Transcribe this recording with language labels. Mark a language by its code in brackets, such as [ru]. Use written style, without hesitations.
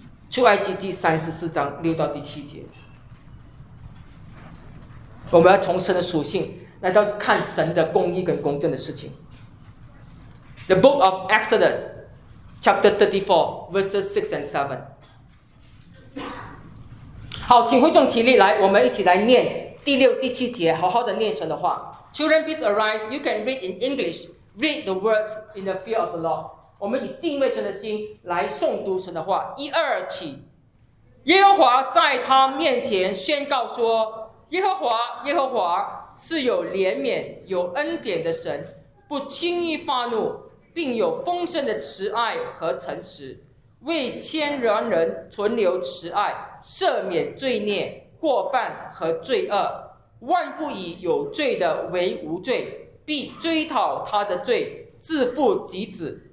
[zh] 出埃及记34:6-7，我们要从神的属性来到看神的公义跟公正的事情。 [en] The book of Exodus, chapter 34:6-7。 [zh] 好，请会众起立来，我们一起来念6-7，好好的念神的话。 [en] Children, please arise. You can read in English. Read the words in the fear of the Lord. [zh] 我们以敬畏神的心来诵读神的话，一二起。耶和华在他面前宣告说：“耶和华，耶和华是有怜悯、有恩典的神，不轻易发怒，并有丰盛的慈爱和诚实，为千万人存留慈爱，赦免罪孽、过犯和罪恶，万不以有罪的为无罪，必追讨他的罪，自父及子。”